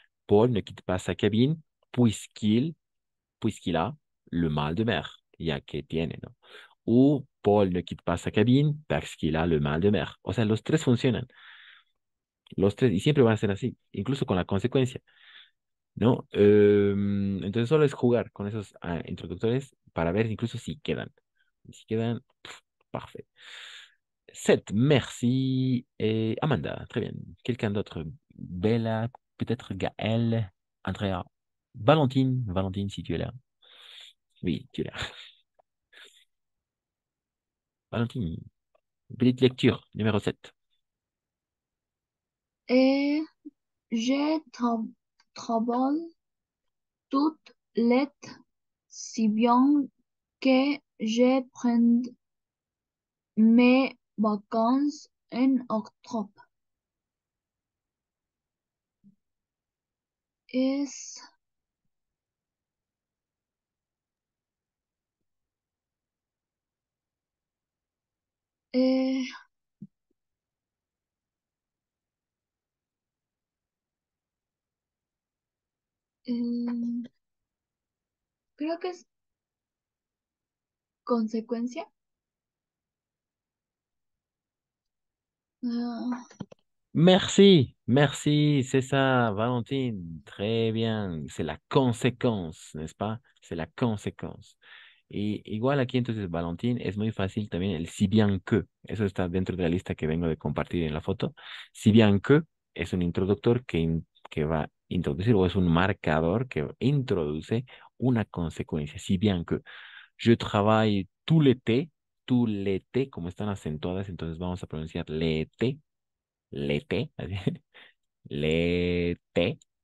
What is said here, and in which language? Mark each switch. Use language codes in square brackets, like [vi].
[fr] Paul ne quitte pas sa cabine puisqu'il a le mal de mer. [es] Ya que tiene, ¿no? [fr] O Paul ne quitte pas sa cabine parce qu'il a le mal de mer. [es] O sea, los tres funcionan. Los tres, y siempre van a ser así, incluso con la consecuencia, ¿no? Entonces solo es jugar con esos introductores para ver incluso si quedan. Si quedan, [fr] parfait. 7, merci. Et Amanda, très bien. Quelqu'un d'autre? Bella, peut-être Gaël, Andrea, Valentine, Valentine, si tu es là. Oui, tu es là. Valentine, petite lecture, numéro 7. Et je travaille toute l'été si bien que je prends mes vacances en octobre. [es] Es eh, eh, creo que es consecuencia. Ah, [fr] Merci, merci, c'est ça, Valentine. Très bien. C'est la conséquence, n'est-ce pas? C'est la conséquence. [es] Y igual aquí entonces, Valentín, es muy fácil también el si bien que. Eso está dentro de la lista que vengo de compartir en la foto. Si bien que es un introductor que va a introducir o es un marcador que introduce una consecuencia. [fr] Si bien que je travaille tout l'été, [es] como están acentuadas, entonces vamos a pronunciar l'été, así, l'été.